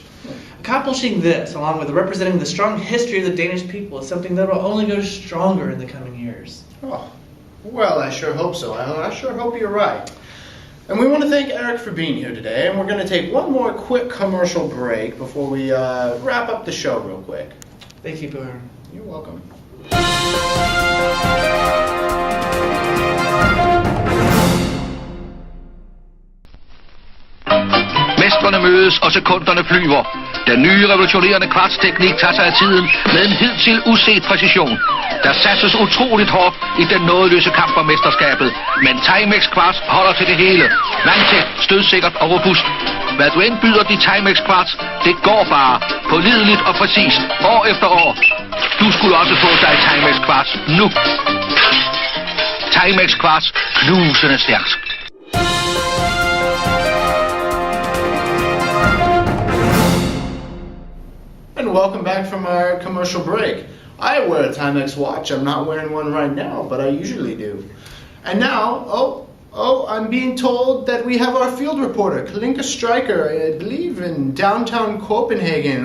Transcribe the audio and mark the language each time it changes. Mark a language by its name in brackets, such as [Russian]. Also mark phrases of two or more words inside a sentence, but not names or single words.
[English] Accomplishing this, along with representing the strong history of the Danish people, is something that will only go stronger in the coming years. Oh, well, I sure hope so. I sure hope you're right. And we want to thank Eric for being here today, and we're going to take one more quick commercial break before we wrap up the show real quick. Thank you, Bjorn. You're welcome. [Danish] Mestrene møde tælles, og sekunderne flyver. Den nye revolutionerende kvartsteknik tager sig af tiden med en hidtil uset præcision. Der satses utroligt hårdt i den nådeløse kamp om mesterskabet, men Timex kvarts holder til det hele. Vandtæt, stødsikkert og robust. Hvad du end byder de Timex kvarts, det går bare. Pålideligt og præcist, år efter år. Du skulle også få dig Timex kvarts nu. Timex kvarts, knusende stærkt. [English] And welcome back from our commercial break. I wear a Timex watch. I'm not wearing one right now, but I usually do. And now, I'm being told that we have our field reporter, Kalinka Stryker, I believe in downtown Copenhagen.